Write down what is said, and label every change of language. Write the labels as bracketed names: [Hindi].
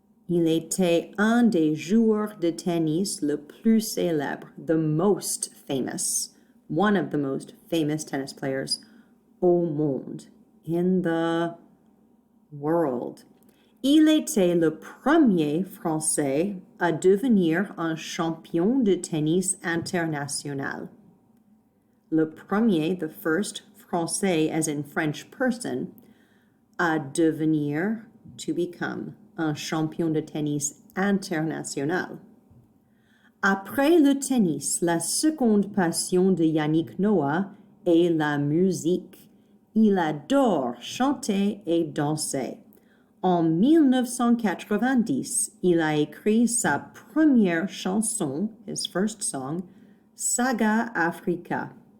[French] Il était un des joueurs de tennis le plus célèbre, [English] the most famous, one of the most famous tennis players [French] au monde, [English] in the world. [French] Il était le premier Français à devenir un champion de tennis international. Le premier, [English] the first, [French] Français [English] as in French person, [French] à devenir, [English] to become, [French] un champion de tennis international. Après le tennis, la seconde passion de Yannick Noah est la musique. Il adore chanter et danser. En 1990, il a écrit sa première chanson, [English] his first song, [French] Saga Africa.